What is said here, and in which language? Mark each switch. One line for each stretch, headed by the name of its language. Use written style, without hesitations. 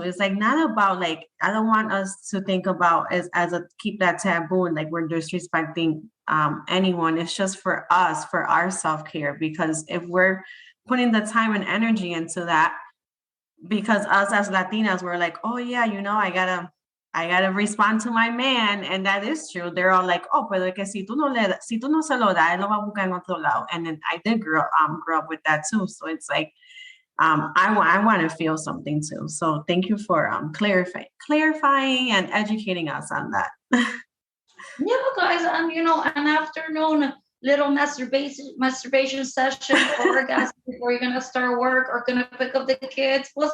English: It's like, not about I don't want us to think about keep that taboo and like we're disrespecting anyone. It's just for us, for our self-care, because if we're putting the time and energy into that, because us as Latinas, we're like, oh yeah, I gotta respond to my man. And that is true. They're all like, oh,
Spanish: pero es que si tú no se lo das, él lo va a buscar en otro lado.
English: And then I did grow up with that too. So it's like, I want to feel something too. So thank you for clarifying and educating us on that. Yeah, guys, an afternoon little masturbation session for guys before you're gonna start work or gonna pick up the kids.